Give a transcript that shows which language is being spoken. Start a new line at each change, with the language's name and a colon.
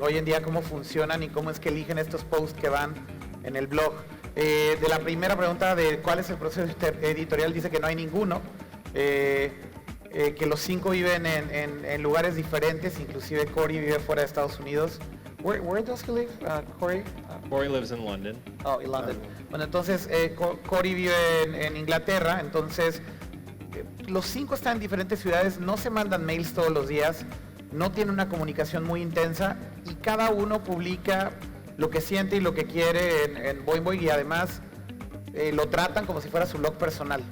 Spanish: Hoy en día, cómo funcionan y cómo es que eligen estos posts que van en el blog. De la primera pregunta de cuál es el proceso editorial, dice que no hay ninguno. Que los 5 viven en lugares diferentes, inclusive Corey vive fuera de Estados Unidos.
English: Where does he live, Corey? Corey lives in London. Oh, in London.
Spanish: Bueno, entonces Corey vive en Inglaterra, entonces los 5 están en diferentes ciudades, no se mandan mails todos los días, no tienen una comunicación muy intensa y cada uno publica lo que siente y lo que quiere en Boing Boing, y además lo tratan como si fuera su blog personal.